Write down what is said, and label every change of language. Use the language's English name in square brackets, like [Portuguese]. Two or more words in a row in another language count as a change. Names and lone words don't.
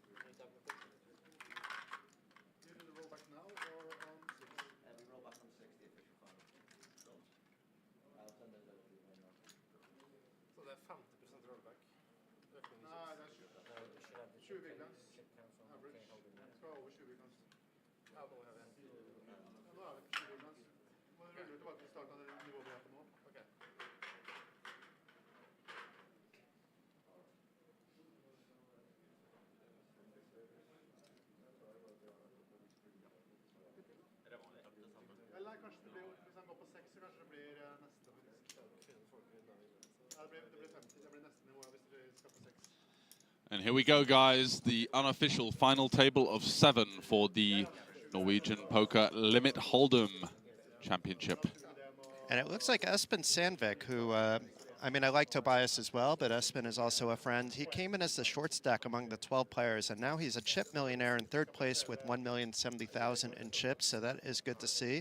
[English] Any double quick? You do the rollback now or on 6? We roll back on 6, the official final. I'll send it over to you right now. [Norwegian] Så det er 50% rollback. Økning i Nei, det er 20. [English] No, you should have the 20 big blinds. chip count on Average. okay, holding that. [Norwegian] Skal over 20 [English] big blinds. [Norwegian] Ja, nå har vi en. Ja, nå er det på 20 [English] big blinds. [Norwegian] Må du rulle tilbake til starten av det nivået vi er på nå. Ok. Eller nei, kanskje det blir, hvis han går på 6, så kanskje det blir neste faktisk. Ja, det blir 50, det blir neste nivå hvis det skal på 6. [English] And here we go, guys. The unofficial final table of 7 for the Norwegian Poker Limit Hold'em Championship. And it looks like Espen Sandvik, who, I mean, I like Tobias as well, but Espen is also a friend. He came in as the short stack among the 12 players, and now he's a chip millionaire in 3rd place with 1,070,000 in chips, so that is good to see.